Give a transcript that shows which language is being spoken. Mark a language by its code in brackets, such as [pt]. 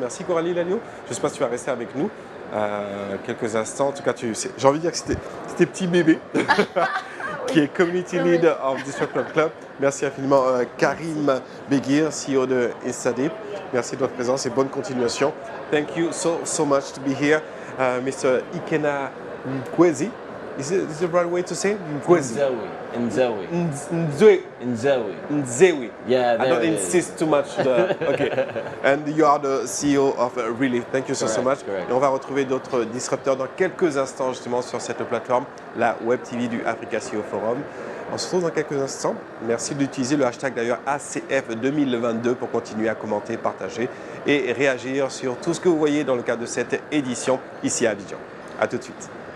[fr] Merci Coralie Lalliot, je ne sais pas si tu vas rester avec nous quelques instants. En tout cas, j'ai envie de dire que c'était petit bébé qui est Community Lead of Disruptor Club. Merci infiniment Karim Beguir, CEO de InstaDeep. Merci de votre présence et bonne continuation. [en] Thank you so much to be here. Mr. Ikena Nkwezi. Is it the right way to say? Nzewi. Yeah, I don't insist too much. Okay. And you are the CEO of Really. Thank you so much. Correct. [fr] Et on va retrouver d'autres disrupteurs dans quelques instants justement sur cette plateforme, la Webtv du Africa CEO Forum. On se retrouve dans quelques instants. Merci d'utiliser le hashtag d'ailleurs ACF 2022 pour continuer à commenter, partager et réagir sur tout ce que vous voyez dans le cadre de cette édition ici à Abidjan. A tout de suite.